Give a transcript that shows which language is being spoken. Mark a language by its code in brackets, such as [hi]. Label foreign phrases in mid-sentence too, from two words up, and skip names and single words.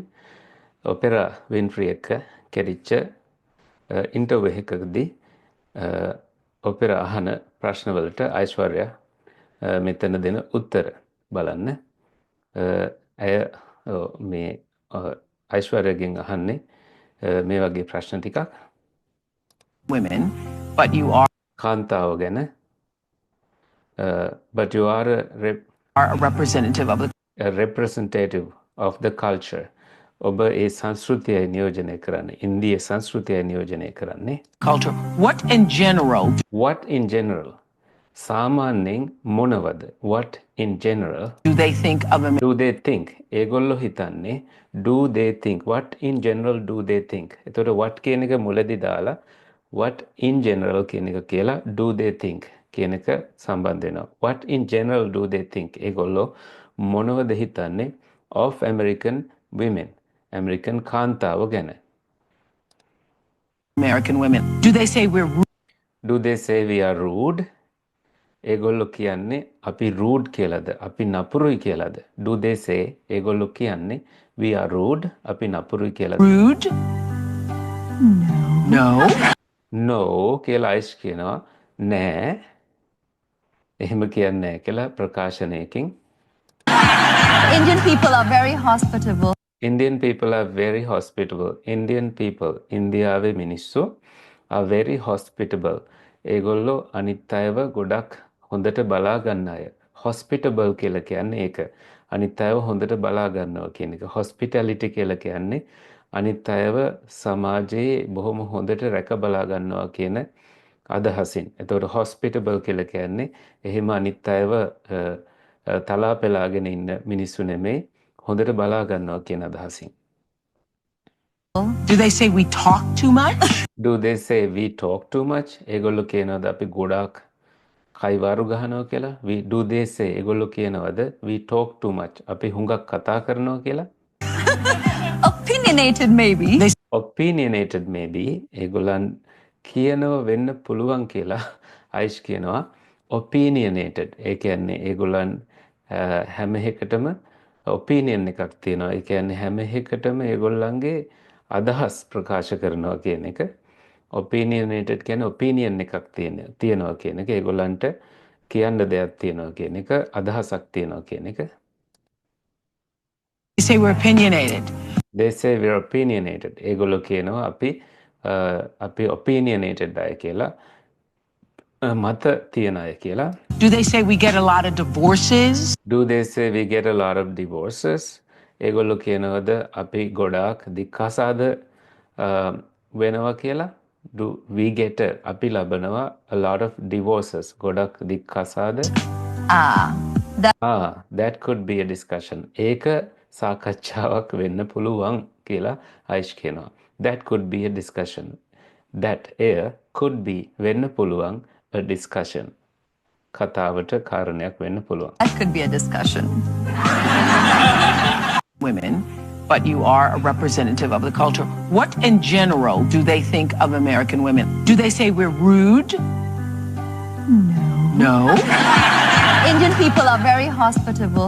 [si] ඔපෙරා වින්ෆ්‍රී එක්ක කෙරිච්ච ඉන්ටර්විව් එකකදී ඔපෙරා අහන ප්‍රශ්නවලට අයිශ්වර්යා මෙතන දෙන උත්තර බලන්න. ඇය මේ අයිශ්වර්යාගෙන් අහන්නේ මේ වගේ ප්‍රශ්න ටිකක්. [en] women, but you are [si] කාන්තාව ගැන [en] but you are a representative of the culture. [si] ඔබ ඒ සංස්කෘතිය නියෝජනය කරන්නේ. ඉන්දිය සංස්කෘතිය නියෝජනය කරන්නේ. [en] culture. What in general? [si] සාමාන්‍යයෙන් මොනවද? [en] What in general? Do they think of a Do they think? [si] ඒගොල්ලෝ හිතන්නේ [en] do they think? What in general do they think? [si] එතකොට what කියන එක මුලදී දාලා [en] what in general [si] කියන එක කියලා [en] do they think [si] කියන එක සම්බන්ධ වෙනවා. [en] What in general do they think? [si] ඒගොල්ලෝ මොනවද හිතන්නේ [en] of American women? [si] American කාන්තාව ගැන. [en] American women. Do they say we're rude? Do they say we are rude? [si] ඒගොල්ලෝ කියන්නේ අපි rude කියලාද? අපි නපුරුයි කියලාද? [en] Do they say [si] ඒගොල්ලෝ කියන්නේ [en] we are rude? [si] අපි නපුරුයි කියලාද? [en] Rude? No. [si] No කියලා අයිස් කියනවා. නෑ. එහෙම කියන්නේ නැහැ කියලා ප්‍රකාශනයකින්. [en] Indian people are very hospitable. Indian people are very hospitable. Indian people, [si] ඉන්දියාවේ මිනිස්සු [en] are very hospitable. [si] ඒගොල්ලෝ අනිත් අයව ගොඩක් හොඳට බලා ගන්න අය. Hospitable කියලා කියන්නේ ඒක. අනිත් අයව හොඳට බලා ගන්නවා කියන එක. Hospitality කියලා කියන්නේ අනිත් අයව සමාජයේ බොහොම හොඳට රැක බලා ගන්නවා කියන අදහසින්. එතකොට hospitable කියලා කියන්නේ එහෙම අනිත් අයව තලා පෙලාගෙන ඉන්න මිනිස්සු නෙමෙයි හොඳට බලා ගන්නවා කියන අදහසින්. [en] Do they say we talk too much? Do they say we talk too much? [si] ඒගොල්ලෝ කියනවාද අපි ගොඩාක් කයිවාරු ගහනවා කියලා? [en] Do they say [si] ඒගොල්ලෝ කියනවාද [en] we talk too much? [si] අපි හුඟක් කතා කරනවා කියලා? [en] Opinionated maybe. Opinionated maybe. [si] ඒගොල්ලන් කියනව වෙන්න පුළුවන් කියලා අයිෂ් කියනවා opinionated. ඒ කියන්නේ ඒගොල්ලන් හැම එකටම opinion එකක් තියෙනවා. ඒ කියන්නේ හැම එකටම ඒගොල්ලන්ගේ අදහස් ප්‍රකාශ කරනවා කියන එක. opinionated කියන්නේ opinion එකක් තියෙනවා කියන එක. ඒගොල්ලන්ට කියන්න දෙයක් තියෙනවා කියන එක. අදහසක් තියෙනවා කියන එක. [en] They say we're opinionated. They say we're opinionated. [si] ඒගොල්ලෝ කියනවා අපි opinionated අය කියලා. මත තියන අය කියලා. [en] Do they say we get a lot of divorces? Do they say we get a lot of divorces? [si] ඒගොල්ලෝ කියනවද අපි ගොඩාක් දික්කසාද වෙනවා කියලා? [en] Do we get [si] අපි ලබනවා [en] a lot of divorces? [si] ගොඩක් දික්කසාද? [en] That could be a discussion. [si] ඒක සාකච්ඡාවක් වෙන්න පුළුවන් කියලා අයිෂ් කියනවා. [en] That could be a discussion. That could be [si] වෙන්න පුළුවන් [en] a discussion. [si] කතාවට කාරණයක් වෙන්න පුළුවන්. [en] That could be a discussion. Women, but you are a representative of the culture. What in general do they think of American women? Do they say we're rude? No. Indian people are very hospitable.